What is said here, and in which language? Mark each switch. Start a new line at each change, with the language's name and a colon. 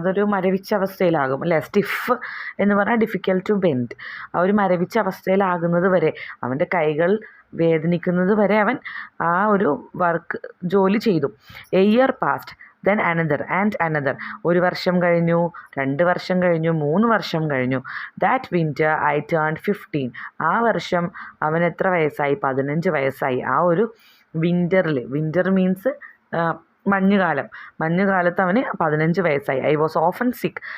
Malayalam: അതൊരു മരവിച്ച അവസ്ഥയിലാകും അല്ലേ. സ്റ്റിഫ് എന്ന് പറഞ്ഞാൽ
English: Difficult to bend.
Malayalam: ആ ഒരു മരവിച്ച അവസ്ഥയിലാകുന്നത് വരെ, അവൻ്റെ കൈകൾ വേദനിക്കുന്നത് വരെ അവൻ ആ ഒരു ജോലി ചെയ്തു.
English: A year passed, then another and another.
Malayalam: 1 വർഷം കഴിഞ്ഞു, 2 വർഷം കഴിഞ്ഞു, 3 വർഷം കഴിഞ്ഞു.
English: That winter I turned 15.
Malayalam: ആ വർഷം അവൻ എത്ര വയസ്സായി? 15 വയസ്സായി. ആ ഒരു വിൻ്റർ മീൻസ് മഞ്ഞുകാലത്ത് അവന് 15 വയസ്സായി.
English: I was often sick.